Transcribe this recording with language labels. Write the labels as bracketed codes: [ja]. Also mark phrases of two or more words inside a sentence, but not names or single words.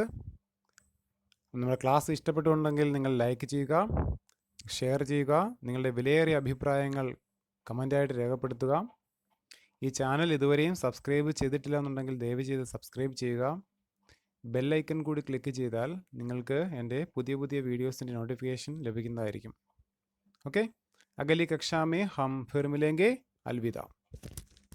[ml] നമ്മുടെ ക്ലാസ് ഇഷ്ടപ്പെട്ടുണ്ടെങ്കിൽ നിങ്ങൾ ലൈക്ക് ചെയ്യുക, ഷെയർ ചെയ്യുക, നിങ്ങളുടെ വിലയേറിയ അഭിപ്രായങ്ങൾ കമൻ്റായിട്ട് രേഖപ്പെടുത്തുക. ഈ ചാനൽ ഇതുവരെയും സബ്സ്ക്രൈബ് ചെയ്തിട്ടില്ല എന്നുണ്ടെങ്കിൽ ദയവ് ചെയ്ത് സബ്സ്ക്രൈബ് ചെയ്യുക. [en] bell icon [ml] കൂടി ക്ലിക്ക് ചെയ്താൽ നിങ്ങൾക്ക് എൻ്റെ പുതിയ പുതിയ വീഡിയോസിൻ്റെ നോട്ടിഫിക്കേഷൻ ലഭിക്കുന്നതായിരിക്കും. [hi] ओके, अगली कक्षा में हम फिर मिलेंगे. अलविदा.